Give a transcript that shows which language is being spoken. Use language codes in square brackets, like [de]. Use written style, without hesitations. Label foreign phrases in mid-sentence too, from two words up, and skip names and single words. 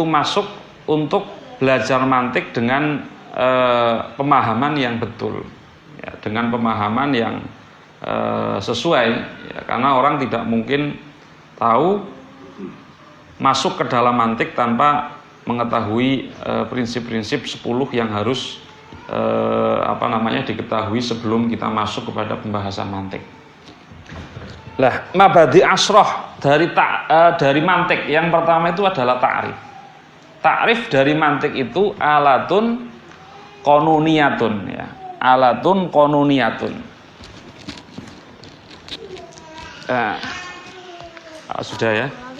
[id] masuk untuk belajar mantik dengan pemahaman yang betul, ya, dengan pemahaman yang sesuai, ya, karena orang tidak mungkin tahu masuk ke dalam mantik tanpa mengetahui prinsip-prinsip 10 yang harus diketahui sebelum kita masuk kepada pembahasan mantik. Lah, [ar] مبادئ عشرة [id] dari mantik yang pertama itu adalah ta'rif. Ta'rif dari mantik itu [ar] آلة قانونية, [id] ya. [ar] آلة قانونية. [id] Sudah ya.